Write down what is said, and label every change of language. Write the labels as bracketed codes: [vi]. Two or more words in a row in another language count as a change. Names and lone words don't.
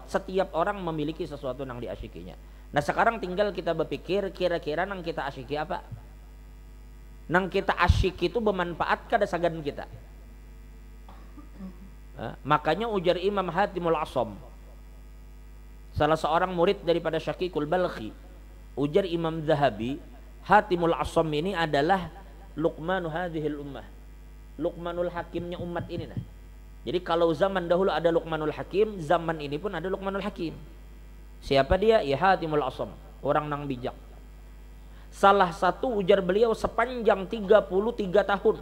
[bjn] Setiap orang memiliki sesuatu nang diasyikinya. Nah, sekarang tinggal kita berpikir kira-kira nang kita asyiki apa? Nang kita asyik itu bermanfaat kada sagan kita. Makanya ujar Imam Hatimul Asham, salah seorang murid daripada Syaqiqul Balkhi, ujar Imam Zahabi, Hatimul Asham ini adalah [ar] لقمان هذه الأمة, [bjn] Luqmanul Hakimnya umat ini. [id] Nah, jadi kalau zaman dahulu ada Luqmanul Hakim, zaman ini pun ada Luqmanul Hakim. Siapa dia? [bjn] Ya Hatimul Asham, orang nang bijak. Salah satu ujar beliau sepanjang 33 tahun.